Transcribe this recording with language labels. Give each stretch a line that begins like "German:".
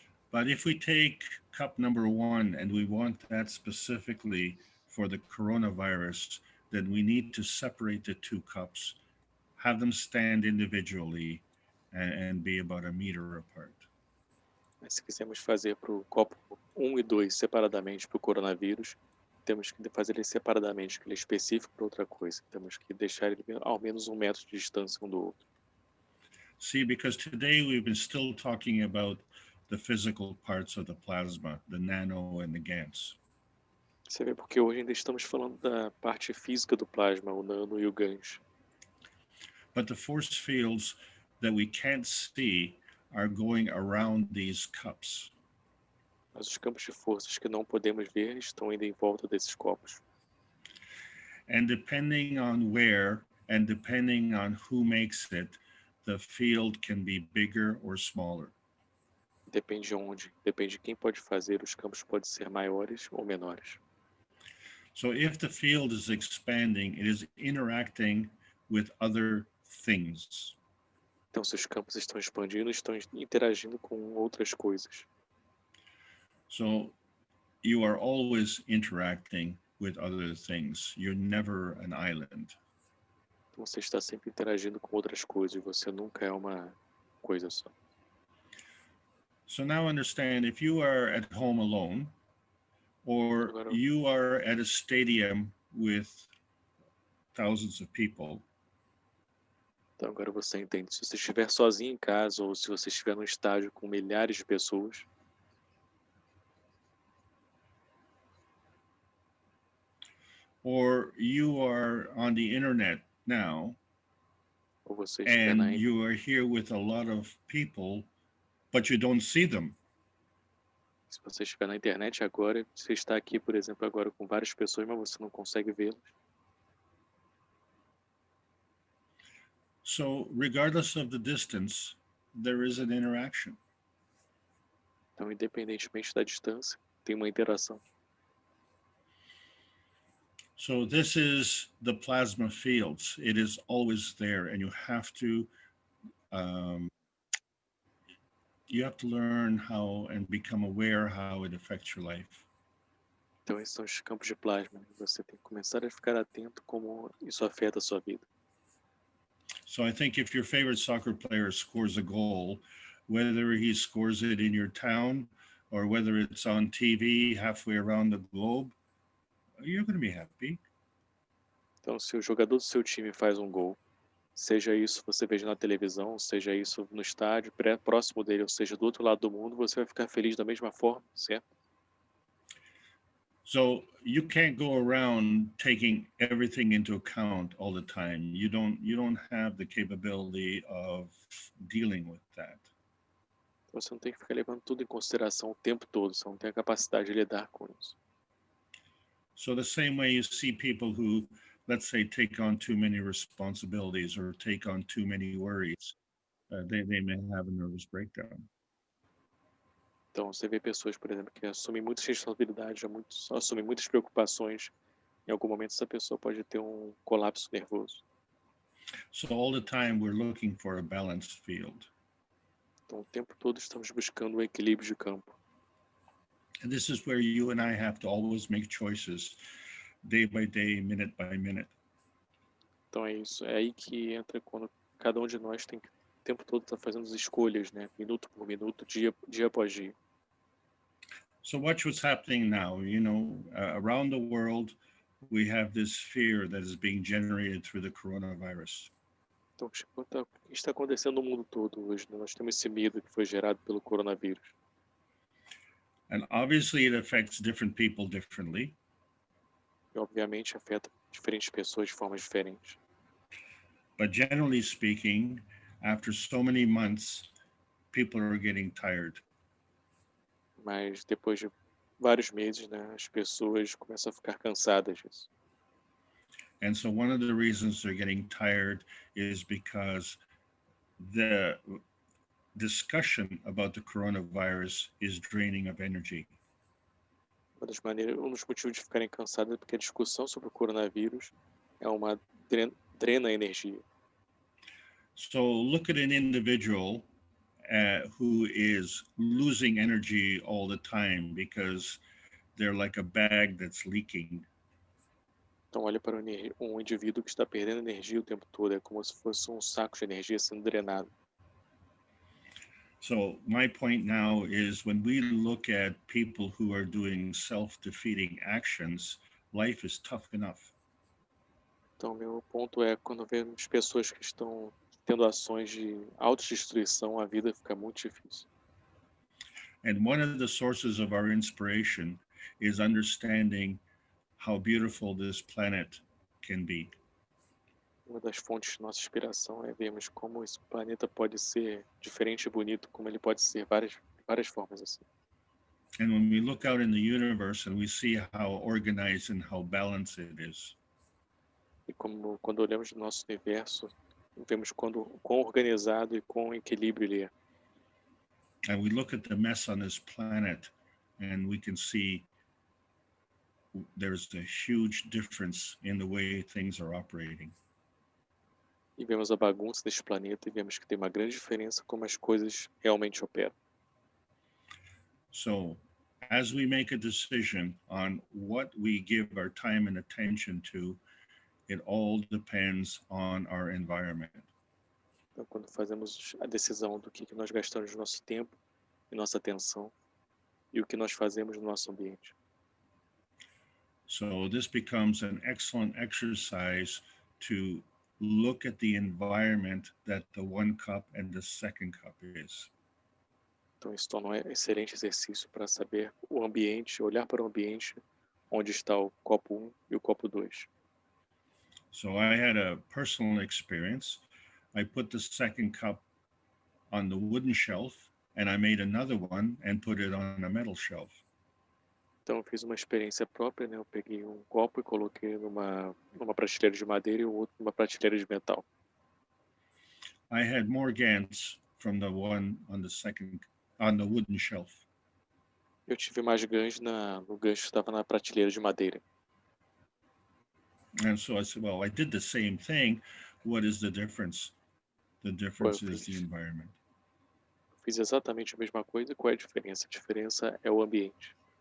English: But if we take cup number 1 and we want that specifically for the coronavirus, then we need to separate the 2 cups, have them stand individually, and be about 1 meter apart.
Portuguese: Mas se quisermos fazer para o copo 1 e 2 separadamente para o coronavírus, temos que fazer ele separadamente, que ele é específico para outra coisa. Temos que deixar ele ao menos 1 metro de distância um do outro.
English: See, because today we've been still talking about the physical parts of the plasma, the nano and the Gans.
Portuguese: Você vê porque hoje ainda estamos falando da parte física do plasma, o nano e o Gans.
English: But the force fields that we can't see are going around these cups.
Portuguese: Mas os campos de forças que não podemos ver estão indo em volta desses copos.
English: And depending on where and depending on who makes it, the field can be bigger or smaller.
Portuguese: Depende de onde, depende de quem pode fazer, os campos podem ser maiores ou menores.
English: So if the field is expanding, it is interacting with other things.
Portuguese: Então, se os campos estão expandindo, estão interagindo com outras coisas.
English: So you are always interacting with other things. You're never an island.
Portuguese: Então você está sempre interagindo com outras coisas, você nunca é uma coisa só.
English: So now understand, if you are at home alone, or
Portuguese: Agora,
English: you are at a stadium with thousands of people,
Portuguese: então agora você entende. Se você estiver sozinho em casa ou se você estiver num estádio com milhares de pessoas,
English: or you are on the internet now,
Portuguese: ou você estiver
English: and you are here with a lot of people, but you don't see them.
Portuguese: se você estiver na internet agora, você está aqui, por exemplo, agora com várias pessoas, mas você não consegue vê-los.
English: So regardless of the distance, there is an interaction.
Portuguese: Então, independentemente da distância, tem uma interação.
English: So this is the plasma fields. It is always there, and you have to learn how and become aware how it affects your life.
Portuguese: Então, esses são os campos de plasma. Você tem que começar a ficar atento como isso afeta a sua vida.
English: So I think if your favorite soccer player scores a goal, whether he scores it in your town or whether it's on TV halfway around the globe, you're going to be happy.
Portuguese: Então, se o jogador do seu time faz um gol, seja isso você veja na televisão, seja isso no estádio, próximo dele, ou seja, do outro lado do mundo, você vai ficar feliz da mesma forma, certo?
English: So you can't go around taking everything into account all the time. You don't have the capability of dealing with that.
Portuguese: Você não tem que ficar levando tudo em consideração o tempo todo, você não tem a capacidade de lidar com isso.
English: So the same way you see people who, let's say, take on too many responsibilities or take on too many worries, they may have a nervous breakdown.
Portuguese: Então, você vê pessoas, por exemplo, que assumem muitas responsabilidades, assumem muitas preocupações. Em algum momento, essa pessoa pode ter um colapso nervoso.
English: So all the time we're looking for a balanced field.
Portuguese: Então, o tempo todo estamos buscando um equilíbrio de campo.
English: And this is where you and I have to always make choices, day by day, minute by minute.
Portuguese: Então, é isso. É aí que entra quando cada um de nós tem que o tempo todo estar fazendo as escolhas, né? Minuto por minuto, dia após dia.
English: So watch what's happening now. You know, around the world, we have this fear that is being generated through the coronavirus.
Portuguese: Então, o que está acontecendo no mundo todo hoje, né? Nós temos esse medo que foi gerado pelo coronavírus.
English: And obviously it affects different people differently.
Portuguese: E, obviamente, afeta diferentes pessoas de formas diferentes.
English: But generally speaking, after so many months, people are getting tired.
Portuguese: Mas depois de vários meses, né, as pessoas começam a ficar cansadas disso.
English: And so one of the reasons they're getting tired is because the discussion about the coronavirus is draining of energy.
Portuguese: Um dos motivos de ficarem cansados é porque a discussão sobre o coronavírus é uma drena a energia.
English: So look at an individual who is losing energy all the time because they're like a bag that's leaking.
Portuguese: Então olha para um indivíduo que está perdendo energia o tempo todo, é como se fosse um saco de energia sendo drenado.
English: So my point now is when we look at people who are doing self-defeating actions, life is tough enough.
Portuguese: Então meu ponto é quando vemos pessoas que estão tendo ações de autodestruição, a vida fica muito difícil.
English: And one of the sources of our inspiration is understanding how beautiful this planet can be.
Portuguese: Uma das fontes de nossa inspiração é vermos como esse planeta pode ser diferente e bonito, como ele pode ser várias formas assim.
English: And when we look out in the universe and we see how organized and how balanced it is.
Portuguese: E como quando olhamos o nosso universo, vemos quão organizado e quão equilíbrio ele é.
English: And we look at the mess on this planet and we can see there's a huge difference in the way things are operating.
Portuguese: E vemos a bagunça deste planeta e vemos que tem uma grande diferença como as coisas realmente operam.
English: So, as we make a decision on what we give our time and attention to, it all depends on our environment.
Portuguese: Então, quando fazemos a decisão do que nós gastamos de nosso tempo e nossa atenção e o que nós fazemos no nosso ambiente.
English: So this becomes an excellent exercise to look at the environment that the one cup and the second cup is.
Portuguese: Então, isso torna um excelente exercício para saber o ambiente, olhar para o ambiente onde está o copo 1 e o copo 2.
English: So I had a personal experience. I put the second cup on the wooden shelf, and I made another one and put it on a metal shelf.
Portuguese: Então, eu fiz uma experiência própria, né? Eu peguei um copo e coloquei numa prateleira de madeira e o outro numa prateleira de metal.
English: I had more Gans from the one on the wooden shelf.
Portuguese: Eu tive mais Gans no gancho que estava na prateleira de madeira.
English: And so I said, well, I did the same thing. What is the difference? The difference is the environment.
Portuguese: Fiz exatamente a mesma coisa. Qual é a diferença? A diferença é o ambiente.